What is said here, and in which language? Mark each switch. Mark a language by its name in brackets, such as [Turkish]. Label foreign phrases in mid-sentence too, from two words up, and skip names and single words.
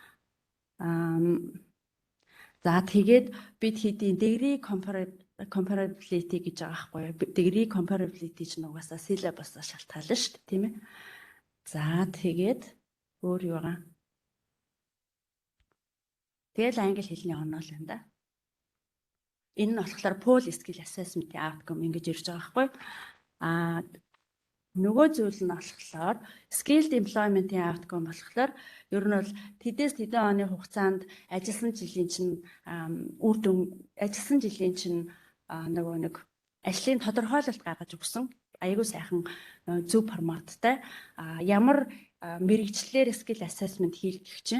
[Mongolian] За тэгээд бид хэдийн [English] degree comparability [Mongolian] гэж байгаа байхгүй юу? [English] Degree comparability [Mongolian] чинь угаасаа syllabus-аас шалтгаална шүү дээ, тийм ээ. За тэгээд өөр юу байгаа? Тэгэл англи хэлний онол байна да. Энэ нь болохоор [English] pool skill assessment-ийн outcome [Mongolian] ингэж ирж байгаа байхгүй юу? Нөгөө зүйл нь болохоор [English] skilled employment-ийн outcome [Mongolian] болохоор ер нь бол тэдээс тэдэн оны хугацаанд ажилласан жилийн чинь үр дүн ажилласан жилийн чинь нөгөө нэг ажлын тодорхойлолт гаргаж өгсөн аягүй сайхан зөв форматтай ямар мэрэгчлэлээр [English] skill assessment [Mongolian] хийх гэж байна.